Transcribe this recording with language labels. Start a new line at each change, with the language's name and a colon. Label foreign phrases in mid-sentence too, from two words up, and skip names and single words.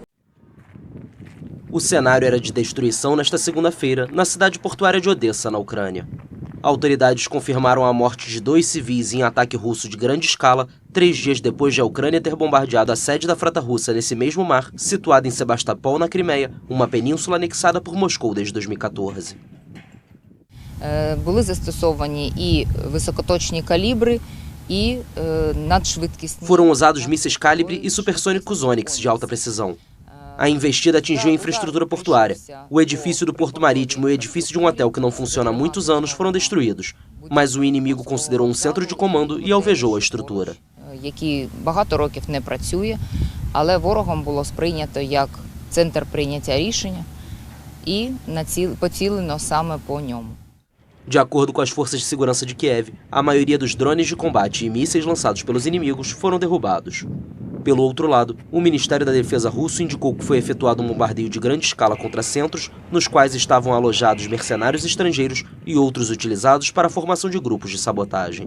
Portuguese: O cenário era de destruição nesta segunda-feira, na cidade portuária de Odessa, na Ucrânia. Autoridades confirmaram a morte de 2 civis em ataque russo de grande escala, 3 dias depois de a Ucrânia ter bombardeado a sede da frota russa nesse mesmo mar, situada em Sebastopol, na Crimeia, uma península anexada por Moscou desde 2014.
Ukrainian: Були застосовані і високоточні калібри, e надшвидкісні.
Portuguese: Foram usados mísseis Calibre e supersônicos Onyx de alta precisão. A investida atingiu a infraestrutura portuária. O edifício do Porto Marítimo e o edifício de um hotel que não funciona há muitos anos foram destruídos, mas o inimigo considerou um centro de comando e alvejou a estrutura.
Ukrainian: Який багато років не працює, але ворогом було сприйнято як центр прийняття рішення і поцілено саме по ньому.
Portuguese: De acordo com as forças de segurança de Kiev, a maioria dos drones de combate e mísseis lançados pelos inimigos foram derrubados. Pelo outro lado, o Ministério da Defesa russo indicou que foi efetuado um bombardeio de grande escala contra centros, nos quais estavam alojados mercenários estrangeiros e outros utilizados para a formação de grupos de sabotagem.